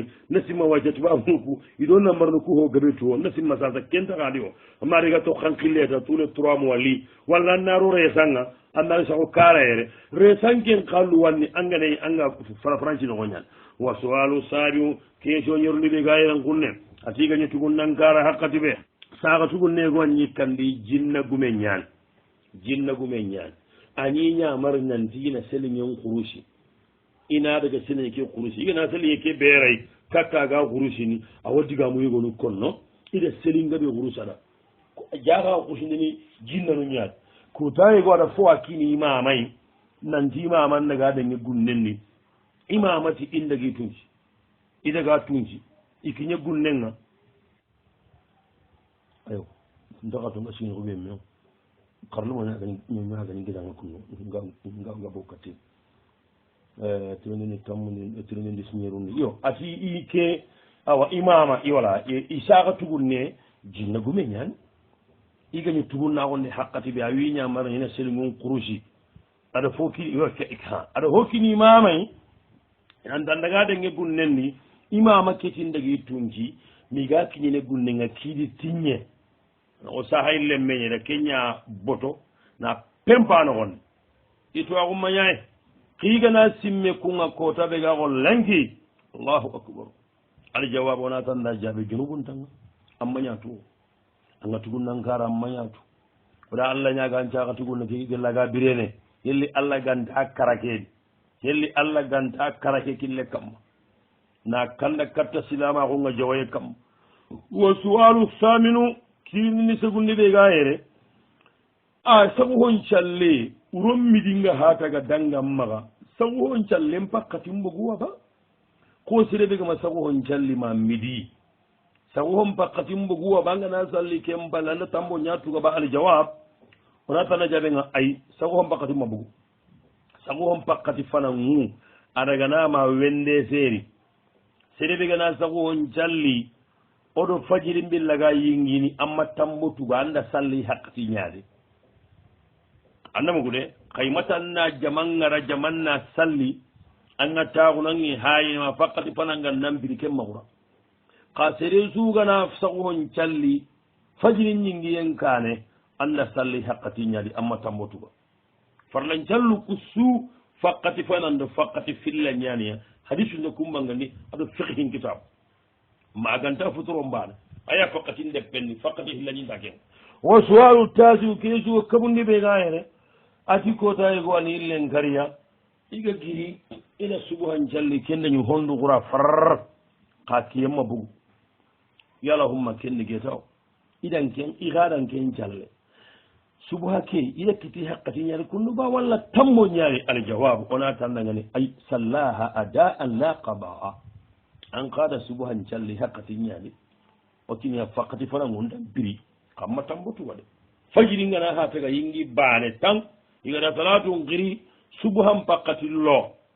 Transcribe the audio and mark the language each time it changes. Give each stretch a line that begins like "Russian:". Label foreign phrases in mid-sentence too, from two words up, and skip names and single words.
Soninke: nasimma wacca tubamuku iɗo nambarno ku ho gaɓe tuo nasimma sasa kentakadi o amma rega to hankilleta
French: tous les 3 mois
Soninke: li walla annaro resanga annari sago kara yere resanken kallu wanni angane anga francinogo ñan wa soalu sabiu question ñorliɓe ga yeran kunne a tigañi tugun nankara hakkati ɓe saka tugun nego ñikkandi jinna gume ñan ani ñamar nantina seliñen kurusi ina daga sene ke kurusi igana seli ke beray kakkaga kurusini a waddigamu yegonu konno ida selingaɓe kurusana jaga kurusindini jinnanu ñaat ko tawego aɗa fo a kini imamay nanti imaman daga dañe gunnenni imamati indagi tunci idaga tunci ikiñe gunnenga ayo ndakatonga sinoɓe men karlumoñagani gidanga kunno nga bokkati tirindini tammuni tirindindi siñerundi yo ati i ke awa imama iwala i saka tugun ne jinna gume ñani i gañi tugun naxonde haqqati ɓe a wiñamara ina selimun kurusi aɗa foki aɗa hokkini imamay an dandaga denge gun nenni imama ketindagi tunci miga kiñine gunnenga kiidi tiñe o sahay lemmeñede keña boto na pempanoxonde itowaxumañaye xiigana simme kunga kota ɓega xo lenki
Arabic: الله أكبر
Soninke: aljawab ona tanda jaɓe junubuntanga a mañatu anga tugun nankara a mañatu oɗa allah ñagan caxa tugunna ke gellaga birene yelli allah ganta karakedi yelli allah ganta karake kille kamma na kanda katta silamaxunga jawaye kamma wa suwalu saminu kirinini segundi ɓega yere a sagu hon calle uron midinga hataga dangam maga sagu hon callen pakkati mboguwa ba ko sereɓegama sagu hon calli ma midi sagu hon pakkati mboguwa ba ngana salli ken balanda tambo ñatuga ba aljawab ona tana jaɓenga ay sagu hon pakkati ma bogu sagu hon pakkati fana ngu adaganama wende seeri sereɓegana sagu hon calli oɗo fajiri mbillaga yingini amma tambotuga anda salli hakkati ñaade annamugude kaymatanna jamangara jamanna salli anga taxunangi hayima fakkati fananga nampiri ken maxura xa sere sugana saguhon calli fajiri ñingiyen kane anda salli hakkati ñaadi amma tambotuga farlan callu ku su fakkati fanando fakkati filla ñaniya hadisunde kumbangandi aɗo fiqhin kitabu maganta futuro mbaɗa aya fakkati ndeppenni fakkati hillañinta ken wo suwalu tasiu kesuwo kabundi ɓe gayere ati kotayego ani illen kariya iga giri ina subuhan calli kendañu hondu gura far ka kiyemma bugu yala humma kendi ge taw idan ken igadan ken calle subuha ke ida kiti haqqati ñaari kundu ba walla tammo ñaari aljawabu ona tandagani ay
Arabic: صلاها أداءً لا قضاءً
Soninke: an kada subuhan calli hakkati ñaali o tinia fakkati fana gundan biri kamma tambotuwa de fajiri ngana ha taga yingi baane tan igata salatu ngiri subuhan pakkati lo